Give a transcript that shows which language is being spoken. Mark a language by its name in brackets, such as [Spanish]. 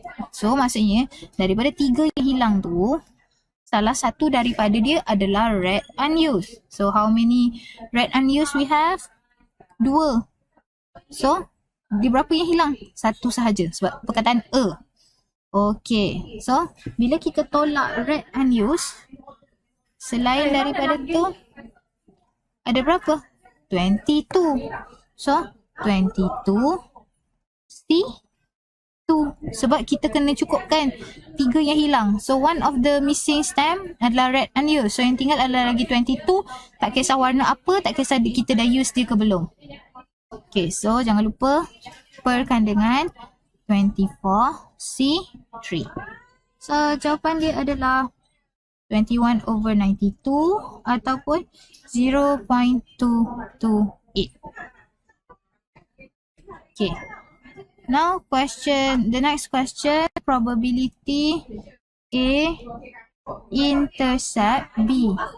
[Malay] So, maksudnya, daripada 3 yang hilang tu, salah satu daripada dia adalah red unused. [English] So how many red unused we have? 2. [Malay] So dia berapa yang hilang? 1 sahaja sebab perkataan a. Okay, so bila kita tolak red unused, selain daripada tu ada berapa? 22. [English] So 22 C2. [Malay] Sebab kita kena cukupkan 3 yang hilang. So [English] one of the missing stem [Malay] adalah red unused. So yang tinggal adalah lagi 22. Tak kisah warna apa, tak kisah kita dah use dia ke belum. Okay, so jangan lupa perkan dengan 24C3. So jawapan dia adalah 21/92 ataupun 0.228. [English] Okay. Now the next question, probability A intercept B.